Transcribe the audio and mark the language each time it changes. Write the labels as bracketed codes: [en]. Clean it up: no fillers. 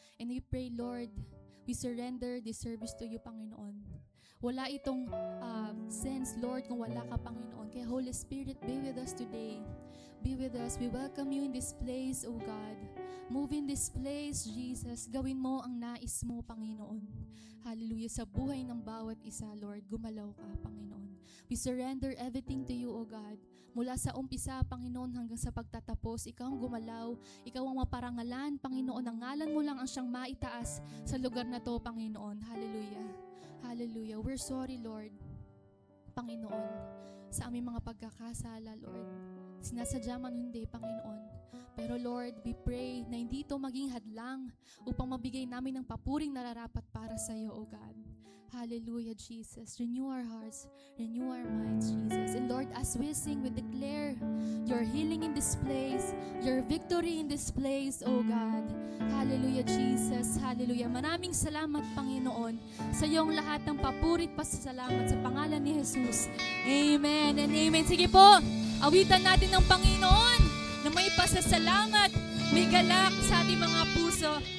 [en] And we pray, Lord, we surrender this service to you, Panginoon. [tl] Wala itong sense, Lord, kung wala ka, Panginoon. [en] Kaya Holy Spirit, be with us today. Be with us. We welcome you in this place, O God. Move in this place, Jesus. [tl] Gawin mo ang nais mo, Panginoon. Hallelujah. Sa buhay ng bawat isa, Lord, gumalaw ka, Panginoon. [en] We surrender everything to you, O God. [tl] Mula sa umpisa, Panginoon, hanggang sa pagtatapos, ikaw ang gumalaw. Ikaw ang maparangalan, Panginoon. Ang ngalan mo lang ang siyang maitaas sa lugar na to, Panginoon. Hallelujah. Hallelujah. [en] We're sorry, [tl] Lord, Panginoon, sa aming mga pagkakasala, Lord. Sinasadya man hindi, Panginoon. Pero Lord, [en] we pray [tl] na hindi ito maging hadlang upang mabigay namin ng papuring nararapat para sa iyo, O God. [en] Hallelujah, Jesus. Renew our hearts, renew our minds, Jesus. And Lord, as we sing, we declare your healing in this place, your victory in this place, O God. Hallelujah, Jesus. Hallelujah. [tl] Maraming salamat, Panginoon, sa iyong lahat ng papurit pasasalamat sa pangalan ni Jesus. [en] Amen and amen. [tl] Sige po, awitan natin ng Panginoon na may pasasalamat, may galak sa ating mga puso.